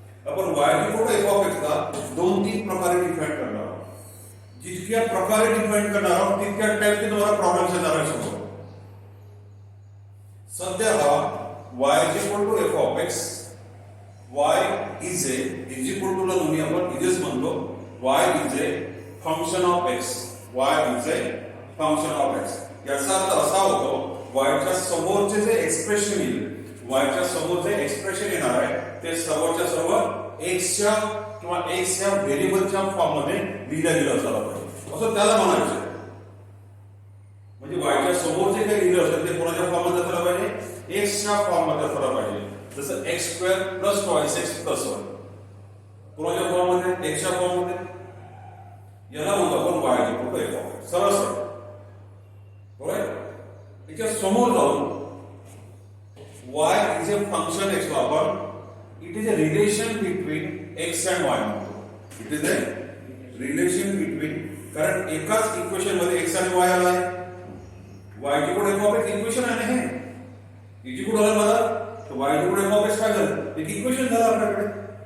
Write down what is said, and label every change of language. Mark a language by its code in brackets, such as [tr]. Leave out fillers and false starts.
[mr] आपण [en] y equal to f of x [mr] ला 2-3 प्रकारे डिफाइन करणार आहोत. जितक्या प्रकारे डिफाइन करणार आहोत तितक्या टाइपचे तुम्हाला प्रॉब्लेम्स येणार आहे समोर. सध्या हा [en] y equal to f of x, y is equal to [mr] ला तुम्ही आपण इजेस म्हणतो. [en] y is a function of x, y is a function of x. [mr] याचा अर्थ असा होतो y च्या समोरचे जे एक्सप्रेशन येईल, y च्या समोर जे एक्सप्रेशन येणार आहे ते सर्वच्या सर्व x च्या किंवा x या व्हेरिएबलच्या फॉर्म मध्ये लिहिलं गेलं असायला पाहिजे असं त्याला म्हणायचं. म्हणजे y च्या समोर जे काही लिहिलं असेल ते कोणाच्या फॉर्म मध्ये असायला पाहिजे, x च्या फॉर्म मध्ये असायला पाहिजे. जसं x² + 2x + 1 कोणाच्या फॉर्म मध्ये, x च्या फॉर्म मध्ये. याला म्हणतो आपण [en] y equal to f of x. [mr] सरळ सरळ बरोबर. याच्या समोर जाऊन [en] y is a function x [mr] वापर, [en] it is a relation between x and y [mr] म्हणतो. [en] It is a relation between, [mr] कारण एकाच इक्वेशन मध्ये x आणि y आलाय, y ची code f of x equation आहे ना हे, इजी कोड आला मला, तर y ची कोड f of x काय झालं, एक इक्वेशन झालं आपल्याकडे.